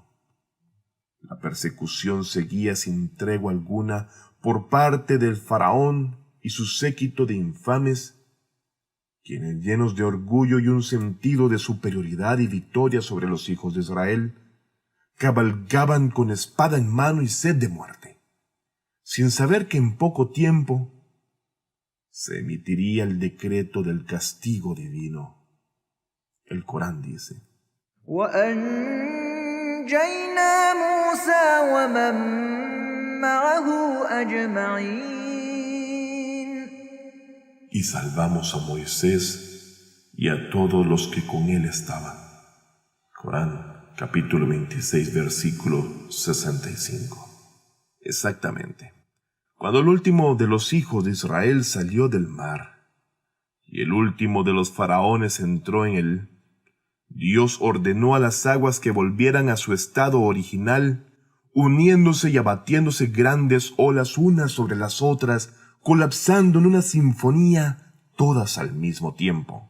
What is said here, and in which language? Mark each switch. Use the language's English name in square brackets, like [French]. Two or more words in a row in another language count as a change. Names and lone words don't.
[Spanish] La persecución seguía sin tregua alguna por parte del faraón y su séquito de infames, quienes llenos de orgullo y un sentido de superioridad y victoria sobre los hijos de Israel, cabalgaban con espada en mano y sed de muerte, sin saber que en poco tiempo se emitiría el decreto del castigo divino. El Corán dice: [Arabic] وأنجينا موسى ومن معه أجمعين. [Spanish] Y salvamos a Moisés y a todos los que con él estaban. Corán, capítulo 26, versículo 65. Exactamente. Cuando el último de los hijos de Israel salió del mar, y el último de los faraones entró en él, Dios ordenó a las aguas que volvieran a su estado original, uniéndose y abatiéndose grandes olas unas sobre las otras, colapsando en una sinfonía, todas al mismo tiempo.